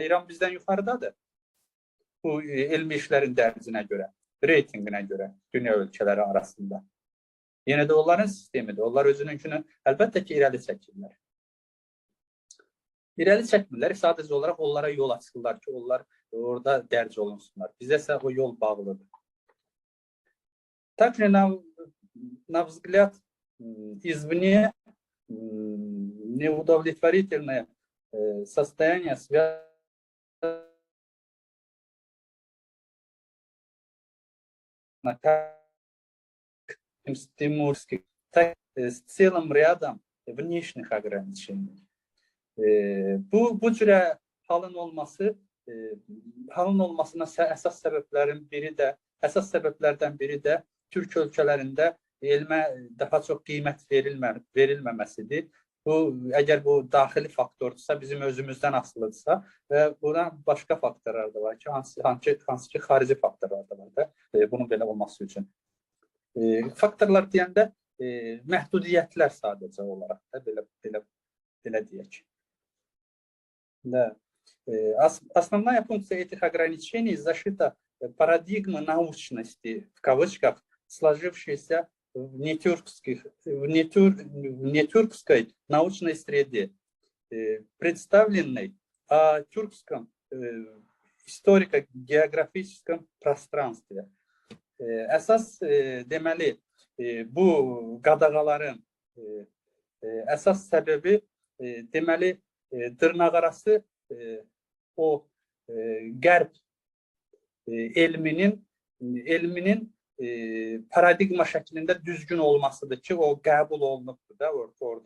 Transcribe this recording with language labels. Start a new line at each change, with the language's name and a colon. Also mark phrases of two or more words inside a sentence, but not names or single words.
Azerbaijani: İran bizdən yuxarıdadır bu elmi işlərin dərcinə görə, reytinginə görə, dünya ölkələri arasında. Yenə də onların sistemidir. Onlar özününkünü əlbəttə ki, irəli çəkirlər. İrəli çəkmirlər, sadəcə olaraq onlara yol açırlar ki, onlar orada dərc olunsunlar. Bizə isə o yol bağlıdır.
Russian: Также, на взгляд извне, неудовлетворительное состояние связано с Тимурским, так с целым рядом внешних ограничений.
Azerbaijani: Bu cürə halın olmasına əsas səbəblərdən biri də Türk ölkələrində elmə daha çox qiymət verilməməsidir. Əgər bu daxili faktordursa, bizim özümüzdən asılıdırsa və buna başqa faktorlar da var ki, hansı ki, xarici faktorlar da var da bunun belə olması üçün. Faktorlar deyəndə məhdudiyyətlər sadəcə olaraq da belə deyək.
Russian: Да. Основная функция этих ограничений – защита парадигмы научности, в кавычках, сложившейся в нетюркской научной среде, представленной о тюркском историко-географическом пространстве.
Azerbaijani: Əsas deməli, bu qadağaların əsas səbəbi deməli, dırnaqarası o qərb elminin paradigma şəklində düzgün olmasıdır ki, o qəbul olunubdur da orada.